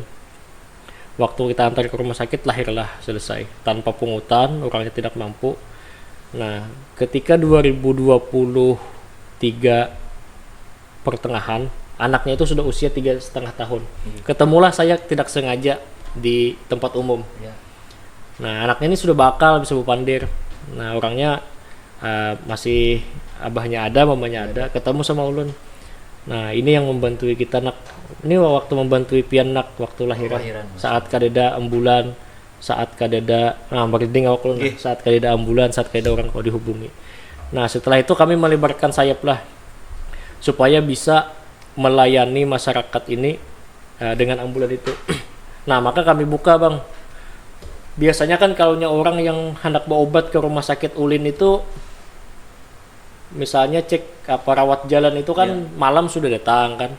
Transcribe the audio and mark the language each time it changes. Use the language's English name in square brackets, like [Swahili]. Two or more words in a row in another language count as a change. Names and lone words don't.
[Indonesian] Waktu kita antar ke rumah sakit lahirlah, selesai tanpa pungutan, orangnya tidak mampu. Nah, ketika 2023 pertengahan, anaknya itu sudah usia 3,5 tahun. Ketemulah saya tidak sengaja di tempat umum. Nah, anaknya ini sudah bakal bisa bupandir. Nah, orangnya masih abahnya ada, mamanya ada, ketemu sama ulun. Nah, ini yang membantui kita nak. Ini waktu membantui pian nak waktu lahiran. [Banjar] Saat kadeda ambulan, saat kadeda merinding awak ulun. Saat kadeda ambulan, saat kadeda orang kau dihubungi. [Indonesian] Nah, setelah itu kami melebarkan sayap lah supaya bisa melayani masyarakat ini dengan ambulan itu. Nah, maka kami buka bang. Biasanya kan kalaunya orang yang hendak berobat ke rumah sakit ulin itu, misalnya cek rawat jalan itu kan malam sudah datang kan.